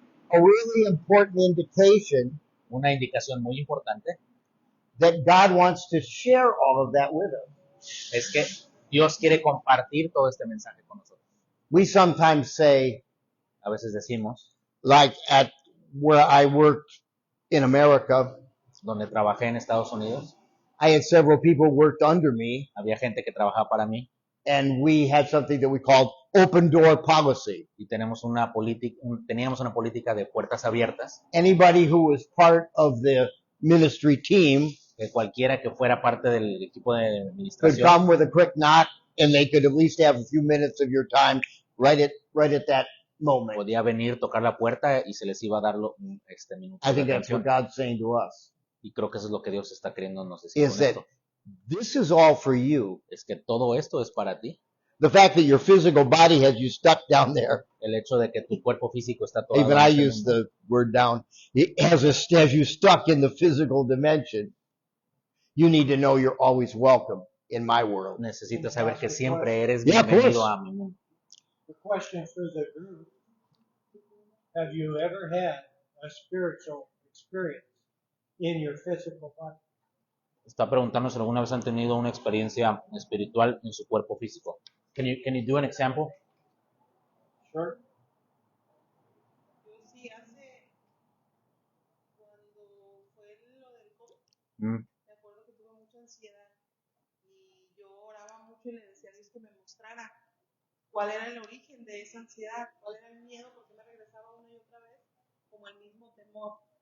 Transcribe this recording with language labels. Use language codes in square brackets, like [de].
[en] a really important indication [es] una indicación muy importante [en] that God wants to share all of that with us. [es] es que Dios quiere compartir todo este mensaje con nosotros. [en] We sometimes say, [es] A veces decimos, [en] like at where I worked in America, [es] donde trabajé en Estados Unidos, [en] I had several people worked under me, [es] había gente que trabajaba para mí, [en] and we had something that we called open door policy. [es] y teníamos una política de puertas abiertas, [en] Anybody who was part of the ministry team [es] que cualquiera que fuera parte del equipo de [en] could [es] administración [en] come with a quick knock, and they could at least have a few minutes of your time right at that moment. [es] podía venir, tocar la puerta y se les iba a dar minutos [en] I [es] de [en] think that's what [es] atención. [en] God's saying to us. [es] Y creo que eso es lo que Dios está queriendo nos decir [en] Is [es] con [en] that [es] esto. [en] this is all for you. [es] Es que todo esto es para ti. [en] The fact that your physical body has you stuck down there, [es] El hecho de que tu cuerpo físico está todo [en] even I use the word down, it has you stuck in the physical dimension. You need to know you're always welcome in my world. [es] necesitas saber que siempre eres [en] Yeah, of [es] bienvenido [en] course. [es] a mi mundo. [en] The question for the group, have you ever had a spiritual experience in your physical body? [es] Está preguntando si alguna vez han tenido una experiencia espiritual en su cuerpo físico. [en] Can you do an example? Sure. [es] Yo sí hace, cuando fue lo del COVID, Mm, me acuerdo que tuve mucha ansiedad y yo oraba mucho y le decía a Dios que me mostrara cuál era el origen de esa ansiedad, cuál era el miedo, porque me regresaba una y otra vez como el mismo temor.